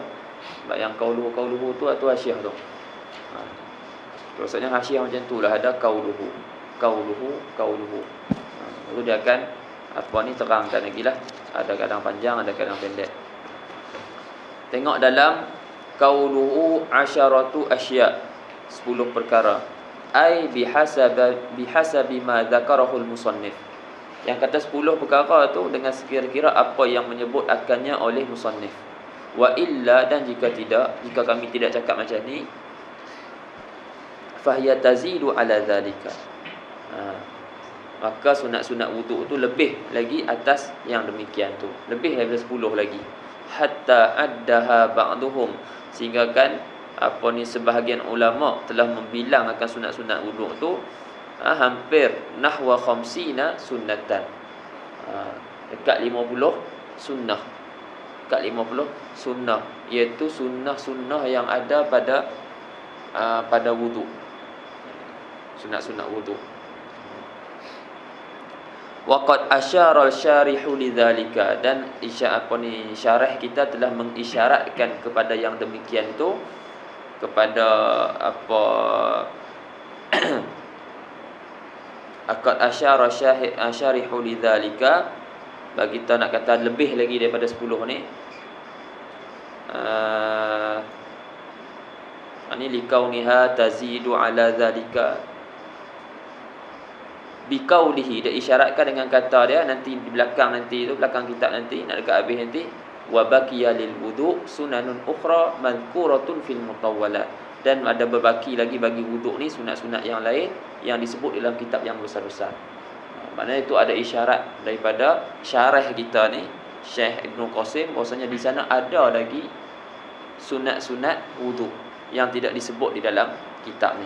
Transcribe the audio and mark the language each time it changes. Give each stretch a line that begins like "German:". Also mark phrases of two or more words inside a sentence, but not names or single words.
Malay: Sebab yang qauluhu tu hasyiah tu. Maksudnya hasyiah macam tu lah, ada qauluhu. Lalu dia akan terangkan lagi lah. Ada kadang panjang, ada kadang pendek. Tengok dalam
Arabic: قوله 10 أشياء,
Malay: 10 perkara.
Arabic: أي بحسب ما ذكره المصنف.
Malay: Yang kata 10 perkara tu dengan sekira-kira apa yang menyebut akannya oleh musannif.
Arabic: وإلا,
Malay: dan jika kami tidak cakap macam ni,
Arabic: فهي تزيد على ذلك.
Malay: Maka sunat-sunat wudu tu lebih lagi atas yang demikian tu, lebih daripada 10 lagi.
Arabic: حتى عدها بعضهم,
Malay: sehingga kan sebahagian ulama telah membilang akan sunat-sunat wuduk tu hampir
Arabic: نحو خمسين سنة.
Malay: Dekat 50 sunnah. Dekat 50 sunnah, iaitu sunnah-sunnah yang ada pada wuduk. Sunat-sunat wuduk.
Arabic: وقد أشار الشارح لذلك,
Malay: dan syarah kita telah mengisyaratkan kepada yang demikian tu, kepada
Arabic: وقد أشار الشارح لذلك,
Malay: bagi kita nak kata lebih lagi daripada 10 ni.
Arabic: Ini لكونها تزيد على ذلك بقوله,
Malay: dia isyaratkan dengan kata dia nanti di belakang, nanti tu belakang kitab, nanti nak dekat habis nanti,
Arabic: وبقي للوضوء سنن أخرى مذكورة في المطولات,
Malay: dan ada berbaki lagi bagi wuduk ni sunat-sunat yang lain yang disebut dalam kitab yang besar-besar. Maknanya itu ada isyarat daripada syarah kita ni, Syekh Ibn Qasim, bahwasanya di sana ada lagi sunat-sunat wuduk yang tidak disebut di dalam kitab ni.